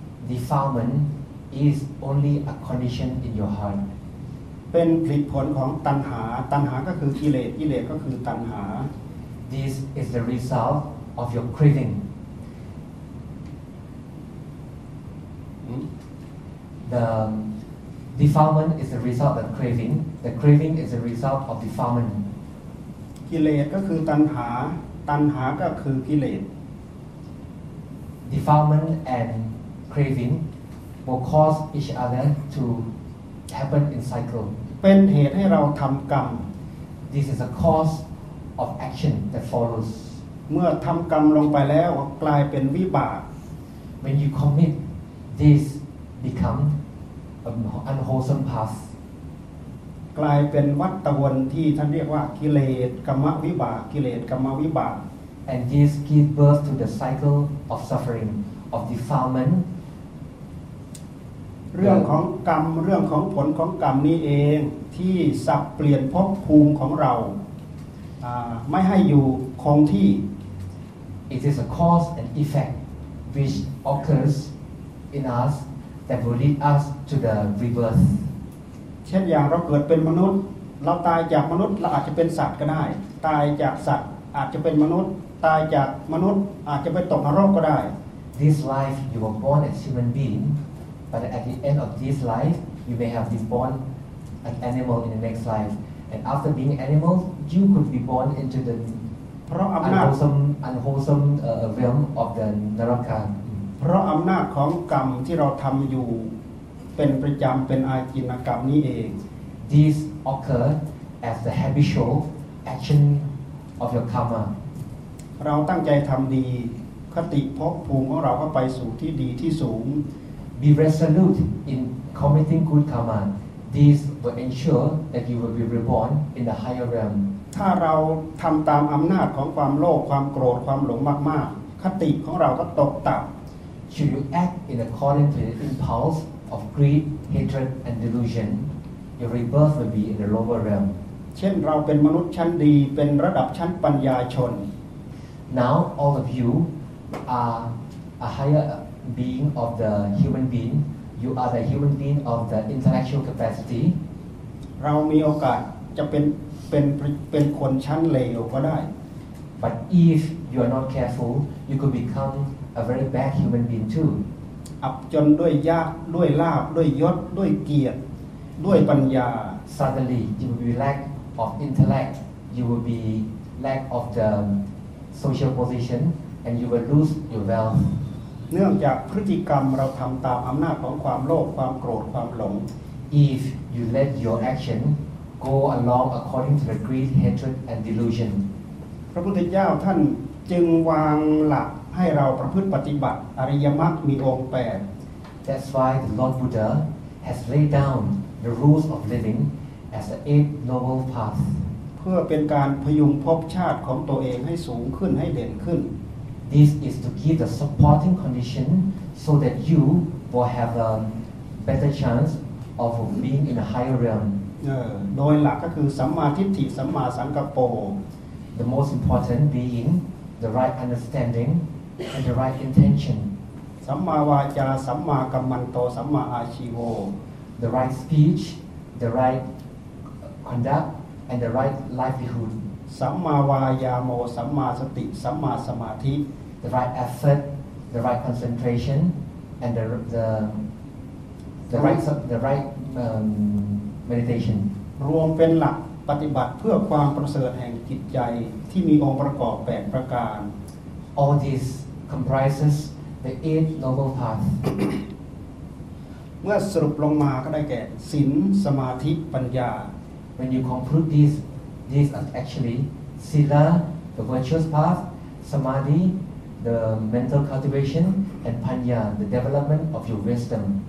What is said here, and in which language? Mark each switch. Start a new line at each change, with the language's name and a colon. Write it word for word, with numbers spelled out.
English: Defilement is only a condition in your heart
Thai: เป็นผลผลของตัณหาตัณหาก็คือกิเลสกิเลสก็คือตัณหา
English: This is the result of your craving The defilement is the result of craving the craving is the result of defilement
Thai: กิเลสก็คือตัณหาตัณหาก็คือกิเลส
English: Defilement and craving will cause each other to happen in cycle
Thai: เป็นเหตุให้เราทำกรรม
English: This is a cause of action that follows
Thai: เมื่อทำกรรมลงไปแล้วกลายเป็นวิบาก
English: When you commit this become an unwholesome path
Thai: กลายเป็นวัฏฏวนที่ท่านเรียกว่ากิเลสกรรมวิบากกิเลสกรรมวิบาก
English: and this gives birth to the cycle of suffering of defilement
Thai: เรื่องของกรรมเรื่องของผลของกรรมนี้เองที่สับเปลี่ยนภพภูมิของเราไม่ให้อยู่คงที่
English: It is a cause and effect which occurs in us that will lead us to the rebirth
Thai: เช่นอย่างเราเกิดเป็นมนุษย์เราตายจากมนุษย์เราอาจจะเป็นสัตว์ก็ได้ตายจากสัตว์อาจจะเป็นมนุษย์ตายจากมนุษย์อาจจะไปตกนรกก็ได้
English: This life you were born as human being but at the end of this life you may have been born an animal in the next life and after being animal you could be born into the unwholesome unwholesome uh, realm of the naraka
Thai: เพราะอำนาจของกรรมที่เราทำอยู่เป็นประจำเป็นอาจินกรรมนี้เอง
English: This occur as the habitual action of your karma
Thai: เราตั้งใจทำดีคติภพภูมิของเราก็ไปสู่ที่ดีที่สูง
English: Be resolute in committing good karma. This will ensure that you will be reborn in the higher realm.
Thai: ถ้าเราทำตามอำนาจของความโลภความโกรธความหลงมากๆคติของเราก็ตกต่ำ
English: Should you act in accordance with the impulse? of greed, hatred and delusion, your rebirth will be in the lower realm.
Thai: เช่นเราเป็นมนุษย์ชั้นดีเป็นระดับชั้นปัญญาชน
English: Now all of you are a higher being of the human being. You are the human being of the intellectual capacity.
Thai: เรามีโอกาสจะเป็นเป็นเป็นคนชั้นเลวก็ได้
English: But if you are not careful, you could become a very bad human being too.
Thai: อับจนด้วยยากด้วยลาภด้วยยศด้วยเกียรติด้วยปัญญา
English: Suddenly you will be lack of intellect you will be lack of the social position and you will lose your wealth
Thai: เนื่องจากพฤติกรรมเราทำตามอำนาจของความโลภความโกรธความหลง
English: If you let your action go along according to the greed hatred and delusion
Thai: พระพุทธเจ้าท่านจึงวางหลักให้เราประพฤติปฏิบัติอริยมรรคมีองค์แปด
English: That's why the Lord Buddha has laid down the rules of living as the eight noble paths.
Thai: เพื่อเป็นการพยุงภพชาติของตัวเองให้สูงขึ้นให้เด่นขึ้น
English: This is to give the supporting condition so that you will have a better chance of being in a higher realm.
Thai: เออโดยหลักก็คือสัมมาทิฏฐิสัมมาสังกัปโป
English: The most important being the right understanding and the right intention.
Thai: สัมมาวาจาสัมมากัมมันโตสัมมาอาชีโว
English: The right speech, the right conduct and the right livelihood.
Thai: สัมมาวายาโมสัมมาสติสัมมาสมาธิ
English: The right effort, the right concentration and the the the right the right um, meditation.
Thai: รวมเป็นหลักปฏิบัติเพื่อความประเสริฐแห่งจิตใจที่มีองค์ประกอบแปดประการ
English: All these comprises the eight noble paths
Thai: เมื่อสรุปลงมาก็ได้แก่ศีลสมาธิปัญญา
English: When you conclude these these are actually sila the virtuous path samadhi the mental cultivation and panya the development of your wisdom